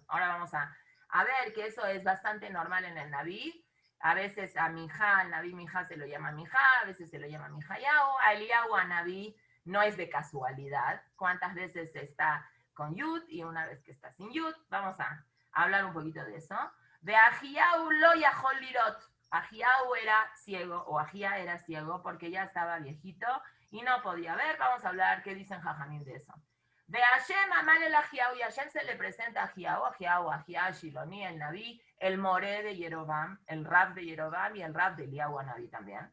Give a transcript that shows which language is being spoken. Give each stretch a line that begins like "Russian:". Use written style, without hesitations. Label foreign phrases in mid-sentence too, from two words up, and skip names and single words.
Spanish: Ahora vamos a ver que eso es bastante normal en el Naví. A veces a Mijá, al Naví Mijá se lo llama Mijá, a veces se lo llama Mijayau, a Eliyahu, a Naví, no es de casualidad. ¿Cuántas veces está con Yud y una vez que está sin Yud? Vamos a hablar un poquito de eso.
Hebrew: De Ahiau lo yahol lirot.
Spanish: Ahiau era ciego, o Ahía era ciego, porque ya estaba viejito y no podía ver. Vamos a hablar qué dicen Jajamín de eso.
Hebrew: De Hashem amal el Ahiau,
Spanish: y Hashem se le presenta a Ahiau, Ahía, Shiloni, el Naví, el Moré de Jeroboam, el Rab de Jeroboam y el Rab de Eliyahu Naví también.